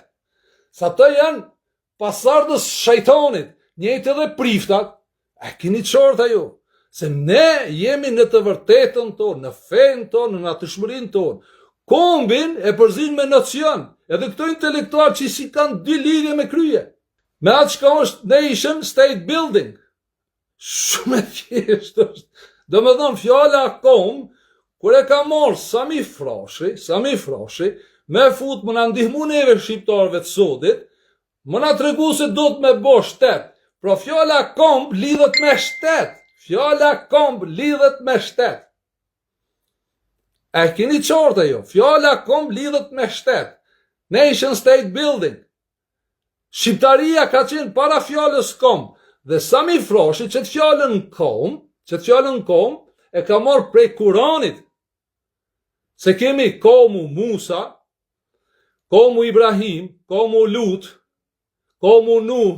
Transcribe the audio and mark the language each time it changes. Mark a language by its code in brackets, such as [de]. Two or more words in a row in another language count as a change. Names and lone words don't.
[sq] Sa të janë pasardhës shejtanit, njëjtë edhe priftat, e keni qarta ju. Se ne jemi në të vërtetën tonë, në fenë tonë, në natyrshmërinë tonë. Kombin e përzin me nocion, edhe këto intelektual që si kanë 2 lidhje me krye. Me atë që ka është [en] nation state building. [sq] Shumë e thjeshtë është. Do me thonë fjala komb, kur e ka marrë Sami Frashëri, me fut më na ndihmu neve shqiptarëve të sodit, më na tregu se do të me bo shtet. Pra fjala komb lidhet me shtet. Fjala komb lidhet me shtet. E keni qarta jo, fjala komb lidhet me shtet. [en] Nation state building. [sq] Shqiptaria ka qenë para fjalës komb. Dhe Sami Frashi që të fjallën komb, e ka marrë prej Kuranit. Se kemi komu Musa, komu Ibrahim, komu Lut, komu Nuh.